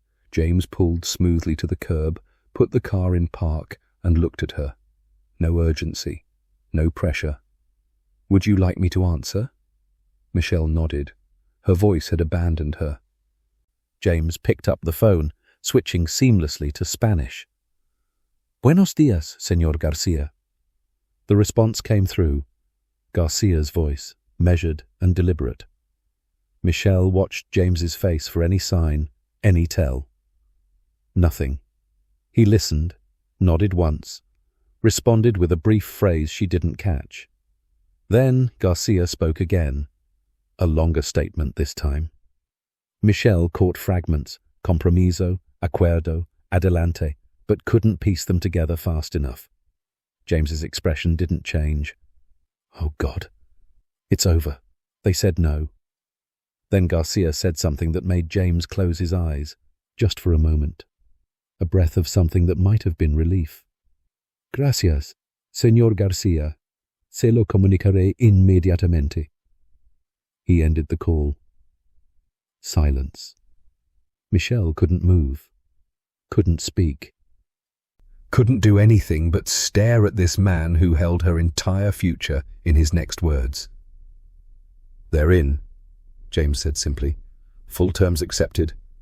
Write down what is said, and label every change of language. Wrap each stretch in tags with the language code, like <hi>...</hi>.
<en>James pulled smoothly to the curb, put the car in park, and looked at her. No urgency, no pressure. Would you like me to answer? Michelle nodded. Her voice had abandoned her. James picked up the phone, switching seamlessly to Spanish.</en> <es>Buenos días, Señor Garcia.</es> <en>The response came through. Garcia's voice, measured and deliberate. Michelle watched James's face for any sign, any tell. Nothing. He listened, nodded once, responded with a brief phrase she didn't catch. Then Garcia spoke again, a longer statement this time. Michelle caught fragments, compromiso, acuerdo, adelante, but couldn't piece them together fast enough. James's expression didn't change. Oh God, it's over. They said no. Then Garcia said something that made James close his eyes, just for a moment. A breath of something that might have been relief.</en> <es>Gracias, Señor Garcia. Se lo comunicaré inmediatamente.</es> <en>He ended the call. Silence. Michelle couldn't move, couldn't speak. Couldn't do anything but stare at this man who held her entire future in his next words. They're in, James said simply. Full terms accepted.</en>